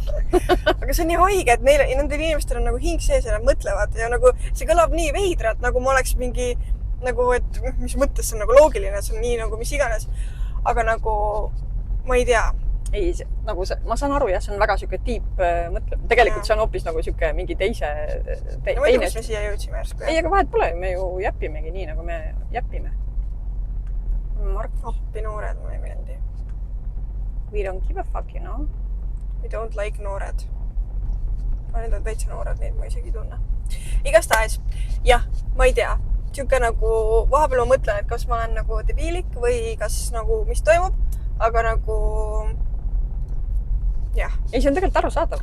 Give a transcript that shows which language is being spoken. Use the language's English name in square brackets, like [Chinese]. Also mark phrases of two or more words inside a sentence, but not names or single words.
[Estonian] Aga see on nii haige, et nendel inimestel on nagu hing sees ja nad mõtlevad ja nagu see kõlab nii veidralt, nagu ma oleks mingi nagu, et mis mõttes see on nagu loogiline, see on nii nagu mis iganes. Aga nagu, ma ei tea, ei, nagu ma saan aru, jah, see on väga siuke tiip mõtleb. Tegelikult see on hoopis nagu siuke mingi teise... No ma ei tea, kus me siia jõudsime järsku. Ei, aga vahet pole, me ju jäpimegi nii, nagu me jäpime. Appi noored mulle ei meeldi. [English] We don't give a fuck, you know? We don't like noored. [Estonian] Need on täitsa noored, neid ma isegi tunne. Igastahes, jah, ma ei tea. Siuke nagu, vahepeal ma mõtlen, et kas ma olen nagu debiilik või kas nagu, mis toimub, aga nagu, jah. Ei, see on tegelikult arusaadav.